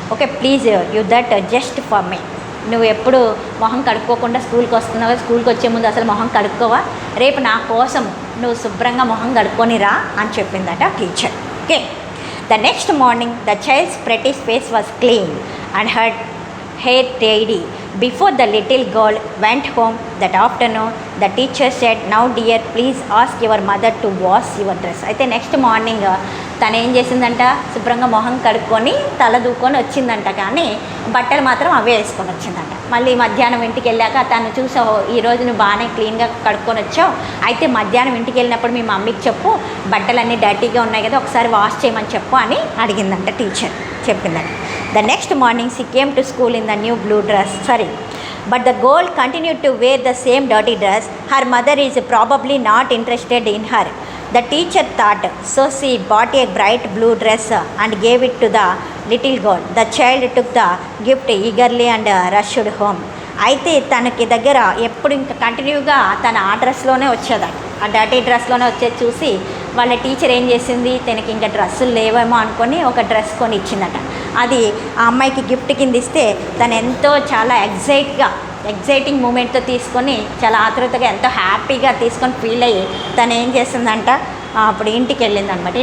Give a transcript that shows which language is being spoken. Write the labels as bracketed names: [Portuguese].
[English] Okay, please you that just for me. [Telugu] నువ్వు ఎప్పుడు మొహం కడుక్కోకుండా స్కూల్కి వస్తున్నావు, స్కూల్కి వచ్చే ముందు అసలు మొహం కడుక్కోవా, రేపు నా కోసం నువ్వు శుభ్రంగా మొహం కడుక్కొని రా అని చెప్పిందట teacher. [English] Okay, the next morning the child's pretty face was clean and her hair tidy. Before the little girl went home that afternoon, the teacher said, "Now dear, please ask your mother to wash your dress." [Telugu] అయితే next morning తను ఏం చేసిందంట, శుభ్రంగా మొహం కడుక్కొని తల దూకొని వచ్చిందంట, కానీ బట్టలు మాత్రం అవే వేసుకొని వచ్చిందంట. మళ్ళీ మధ్యాహ్నం ఇంటికి వెళ్ళాక తను చూసావు, ఈరోజు నువ్వు బాగానే క్లీన్గా కడుక్కొని వచ్చావు, అయితే మధ్యాహ్నం ఇంటికి వెళ్ళినప్పుడు మీ మమ్మీకి చెప్పు, బట్టలన్నీ డర్టీగా ఉన్నాయి కదా, ఒకసారి వాష్ చేయమని చెప్పు అని అడిగిందంట. టీచర్ చెప్పిందంట. [English] The next morning she came to school in the new blue dress. But the girl continued to wear the same dirty dress. Her mother is probably not interested in her, the teacher thought. So she bought a bright blue dress and gave it to the little girl. The child took the gift eagerly and rushed home. [Telugu] అయితే తనకి దగ్గర ఎప్పుడు ఇంకా కంటిన్యూగా తన ఆ డ్రెస్లోనే వచ్చేదాన్ని, ఆ డర్టీ డ్రెస్లోనే వచ్చేది చూసి వాళ్ళ టీచర్ ఏం చేసింది, తనకి ఇంకా డ్రెస్సులు లేవేమో అనుకొని ఒక డ్రెస్ కొని ఇచ్చిందట. అది ఆ అమ్మాయికి గిఫ్ట్ కింద ఇస్తే తను ఎంతో చాలా ఎగ్జైటింగ్ మూమెంట్తో తీసుకొని చాలా ఆతృతగా ఎంతో హ్యాపీగా తీసుకొని ఫీల్ అయ్యి తను ఏం చేసిందంట, అప్పుడు ఇంటికి వెళ్ళింది అనమాట.